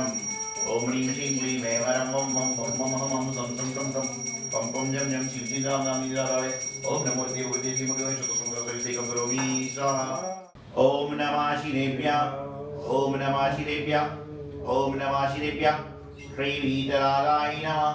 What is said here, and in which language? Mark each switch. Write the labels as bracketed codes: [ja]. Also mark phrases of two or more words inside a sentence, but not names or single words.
[sa] ओम ह्रीं श्रीं क्लीं ऐं वरं वं वं वं वं हं हं सं सं सं सं पं पं जं जं शिं शिं रां रां निराय। ओम नमो देवते श्रीमते शतसंग्रहसहितं करोमि स्वाहा। ओम नमः शिवेभ्यः। ओम नमः शिवेभ्यः। ओम नमः शिवेभ्यः। श्री वीतरागाय नमः।